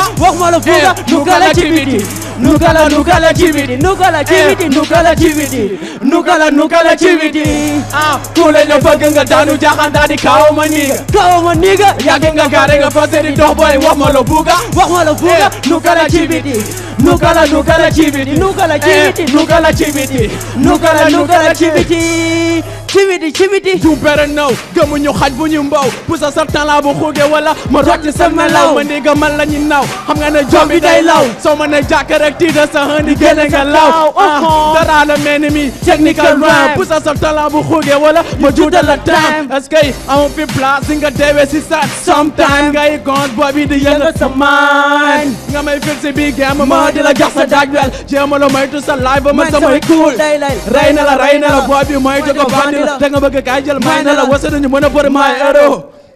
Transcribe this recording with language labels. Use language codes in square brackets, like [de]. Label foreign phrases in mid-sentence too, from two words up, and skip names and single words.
[wo] nukala ci biti nukala ci biti kulay la fogo nga daanu jaxan daani kawo ma niga yàgg nga gaare nga fas li dox boy wax ma la buga nukala ci biti cibiti [en] you better know [wo] gëmuñu xaj bu ñu mbaw pusa sa talent bu xuuge wala ma rocc sa melaw ma ndiga man la ñu naw xam nga ne jom bi day law soo ma ne jàkk rek tiida sa hëndi génne nga law dara la mel mi [en] technical rap [wo] pusa sa talent bu xuuge wala ma juutal la time [fr] est-ce que [wo] amu fi place nga deewee si sa sometime ngay gons boobi di yëngal sa mind nga may fil si bi game ma di la jox sa daaj wel jéema la maytu sa live ba man samay cool rey na la boobi may jogo bandi da nga bëgg kaay jël may na la wasa nañu mën a bëri may euro